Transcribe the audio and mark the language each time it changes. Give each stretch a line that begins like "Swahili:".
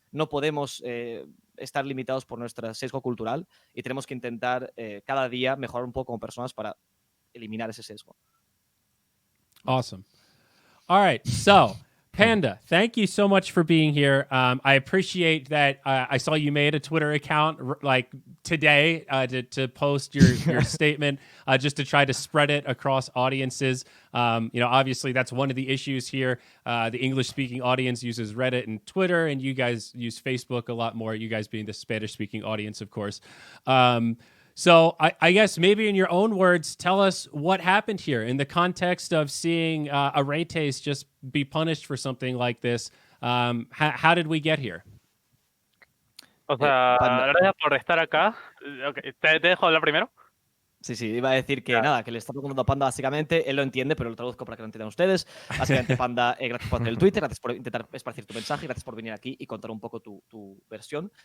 Spanish: No podemos estar limitados por nuestro sesgo cultural y tenemos que intentar cada día mejorar un poco como personas para eliminar ese sesgo.
English: Awesome. All right, so... Panda, thank you so much for being here. I appreciate that. I saw you made a Twitter account today to post your statement, just to try to spread it across audiences. Obviously that's one of the issues here. The English-speaking audience uses Reddit and Twitter, and you guys use Facebook a lot more. You guys being the Spanish-speaking audience, of course. So I guess maybe in your own words, tell us what happened here in the context of seeing Aretes just be punished for something like this. How did we get here?
Spanish: O sea, gracias por estar acá. Okay, ¿te dejo hablar primero? Sí, iba a decir que nada, que le está preguntando a Panda básicamente, él lo entiende, pero lo traduzco para que lo entiendan ustedes. Básicamente, Panda, gracias por hacer el Twitter, gracias por intentar esparcir tu mensaje, gracias por venir aquí y contar un poco tu versión.